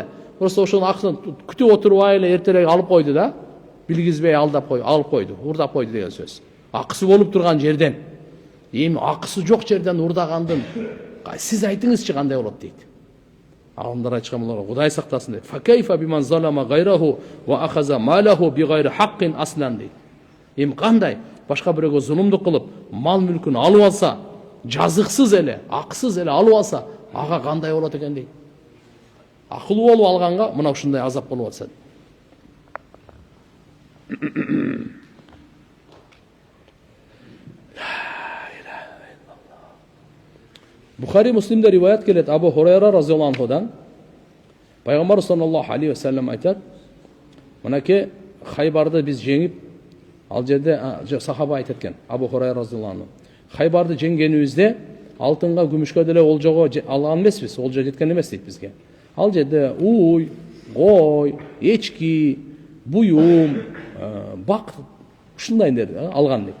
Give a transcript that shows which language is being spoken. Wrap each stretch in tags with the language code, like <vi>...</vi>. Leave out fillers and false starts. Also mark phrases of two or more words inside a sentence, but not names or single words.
<ky>Просто ошонун акысын күтүп отурбай эле эртерээк алып койду да. Билгизбей алып койду, урдап койду деген сөз. Акысы болуп турган жерден. Эми акысы жок жерден урдагандын сиз айтыңызчы кандай болот дейт. Алымдар айтышкан булар Кудай сактасын дейт.</ky> <ar>فكيف بمن ظلم غيره وأخذ ماله بغير حق أصلا дейт.</ar> <ky>Эми кандай башка бирөөгө зулумдук кылып, мал мүлкүн алып алса, жазыксыз эле, акысыз эле алып алса, ага кандай болот экен дейт. Акылуу болуп алганга мына ушундай азап болуп атса. Бухари Муслимде риваят келет Абу Хурайра</ky> <ar>رضي الله عنه.</ar> <ky>Пайгамбар</ky> <ar>صلى الله عليه وسلم</ar> <ky>айтат: "Мынаке Хайбарды биз жеңип, ал жерде сахаба айтат экен, Абу Хурайра</ky> <ar>رضي الله عنه.</ar> <ky>Хайбарды жеңгенибизде алтынга, күмүшкө деле олжого алган эмеспиз, олжо жеткен эмес дейт бизге. Ал жерде уй, кой, эчки, буюм, бак ушундай нерсе алган дейт.</ky>